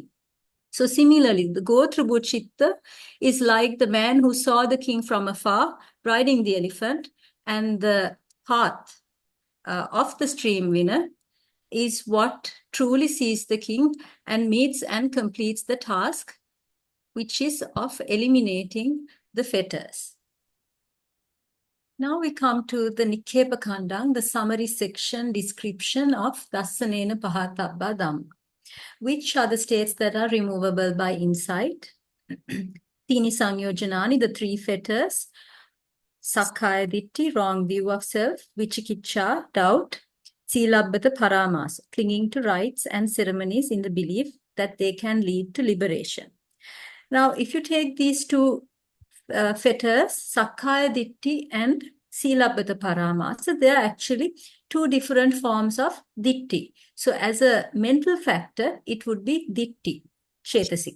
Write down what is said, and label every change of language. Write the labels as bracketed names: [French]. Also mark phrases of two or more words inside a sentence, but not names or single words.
[English] So similarly, the [Pali] gotrabhu chitta [English] is like the man who saw the king from afar riding the elephant, and the path of the stream winner is what truly sees the king and meets and completes the task, which is of eliminating the fetters. Now we come to the Nikkepa Khandang, the summary section description of [Pali] dassanena pahātabbā dhamma. [English] Which are the states that are removable by insight? [Pali] Tini sanyojanani, [English] the 3 fetters. [Pali] Sakkaya ditti, [English] wrong view of self. [Pali] Vicikicca, doubt. Silabbata paramasa, [English] clinging to rites and ceremonies in the belief that they can lead to liberation. Now, if you take these 2 fetters, [Pali] Sakkaya Ditti and Silabbata Paramasa, [English] they are actually 2 different forms of Ditti. So as a mental factor, it would be [Pali] Ditti, Chetasika.